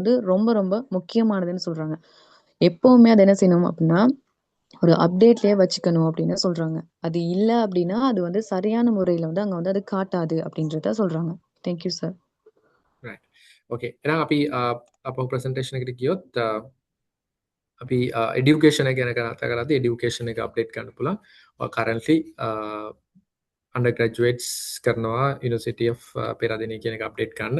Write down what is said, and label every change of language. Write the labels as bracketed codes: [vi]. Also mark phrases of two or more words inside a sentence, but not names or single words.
[ta] அது வந்து ரொம்ப ரொம்ப முக்கியமானதுன்னு சொல்றாங்க. எப்பவுமே அது என்ன செய்யணும் அப்படின்னா ஒரு அப்டேட்லயே வச்சுக்கணும் அப்படின்னு சொல்றாங்க. அது இல்ல அப்படின்னா அது வந்து சரியான முறையில வந்து அங்க வந்து அது காட்டாது அப்படின்றத சொல்றாங்க. [en] thank you sir. right. [si] Okay, එහෙනම් අපි අපහු ප්‍රසන්ටේෂන් එකට ගියොත් අපි එඩියුකේෂන් එක ගැන කතා කරද්දී එඩියුකේෂන් එක අප්ඩේට් කරන්න පුළුවන්. ඔය [en] currently undergraduates [si] කරනවා යුනිවර්සිටි ඔෆ් පෙරදින කියන එක අප්ඩේට් කරන්න.